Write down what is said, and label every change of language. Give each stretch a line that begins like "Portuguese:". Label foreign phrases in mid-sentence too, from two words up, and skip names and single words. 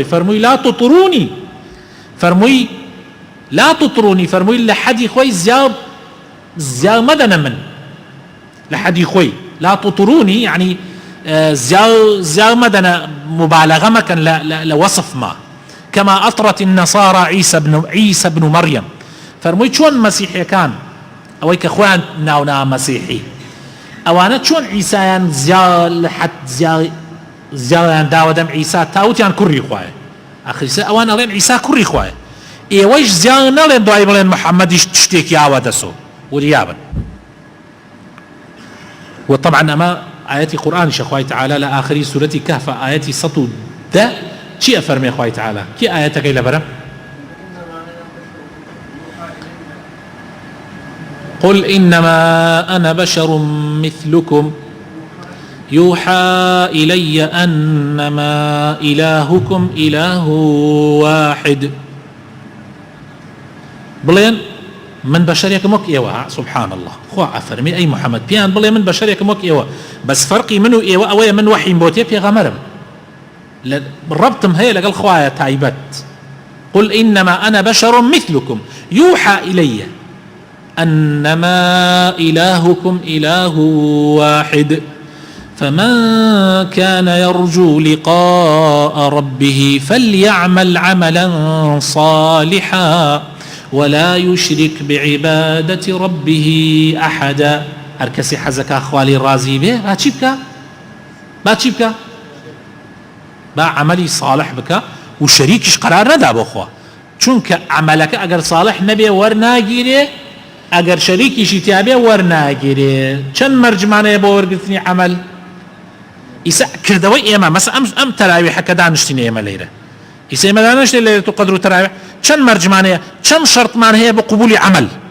Central Kurdish: فەرمووی
Arabic: لا تطرونی،
Central Kurdish: فەرمووی
Arabic: لا تطرونی،
Central Kurdish: فەرمووی لە حەدی خۆی زیاو مەدەنە من لە حەدی خۆی،
Arabic: لا تطرونی
Central Kurdish: یعنی زیاو مەدەنە، مبالغە مەکەن لە وەصف ما،
Arabic: كما أطرت النصارى عيسى بن مريم.
Central Kurdish: فەرمووی چۆن مەسیحیەکان ئەوەی کە خۆیان ناونا مەسیحی ئەوانە چۆن عیسایان زیاویان داوەدەم عیسا تاوتیان کوڕی خوایە، ئەخریسە ئەوان ئەڵێن عیسا کوڕی خوایە، ئێوەیش زیاو نەڵێن دوای بڵێن محەممەدیش شتێکی ئاوا دەسۆ وریابن. وطبعا ئەمە ئاەتی قورئانی خوای تەعالا لە ئاخری سورەتی کەهف ئاەتی 110 چی ئەفەرمێ خوای تەعالا؟ کی ئاەتەکەی لەبەرە؟
Arabic: قل إنما أنا بشر مثلكم يوحى إلي أنما إلهكم إله واحد.
Central Kurdish: بڵێن من بەشەرێکم وەک ئێوە.
Arabic: سبحان الله،
Central Kurdish: خوا ئەفەرمی ئەی محەممەد پیان بڵێ من بەشەرێکم وەک ئێوە، بەس فەرقی من و ئێوە ئەوەیە من وحیم بۆ تێ پێغەمبەرم، ڕەبتم هەیە لەگەڵ خوایە تایبەت.
Arabic: قل إنما أنا بشر مثلكم يوحى إلي أنما إلهكم إله واحد فمن كان يرجو لقاء ربه فليعمل عملا صالحا ولا يشرك بعبادة ربه أحدا.
Central Kurdish: هر کسی حەزەکە خوالی رازی بێ با چی بکە؟ با عملی صالح بکە و شەریکیش قرار نەدا بۆ خوا، چونکە عملەکە ئەگەر صالح نەبێ وەرناگیرێ، ئەگەر شەریکیشی تیابێ وەرناگیرێ. چەند مەرجمانەیە بۆ وەرگرتنی عمل؟ ئیسا کردەوەی ئێمە مەسە ئەم تەراویحەکە دانیشتینە ئێمە لەیرە، ئیسا ئێمە دانیشتین لەیلەتول قەدر و تەراویح، چەند مەرجمانەیە، چەند شەرطمان هەیە بۆ قبولی عمل؟